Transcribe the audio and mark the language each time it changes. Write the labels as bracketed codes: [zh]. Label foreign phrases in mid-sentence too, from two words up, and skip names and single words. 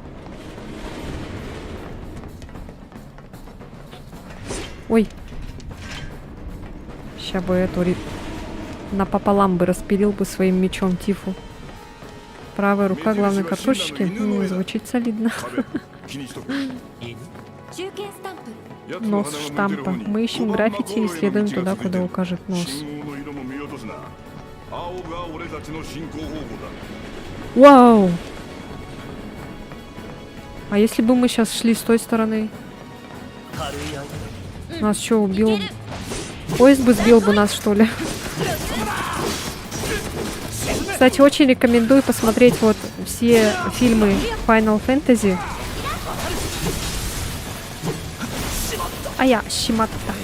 [ru] Ой. Сейчас бы эту напополам бы распилил бы своим мечом Тифу. Правая рука главной картошечки. Звучит солидно. [ja] 中堅スタンプ。 [ru] Нос штампа. Мы ищем граффити и следуем туда, куда укажет нос. Вау! А если бы мы сейчас шли с той стороны? [ja] 軽い相手だ [ru] Нас что, убил? Поезд бы сбил бы нас, что ли? Кстати, очень рекомендую посмотреть вот все фильмы Final Fantasy. А я Шиматта.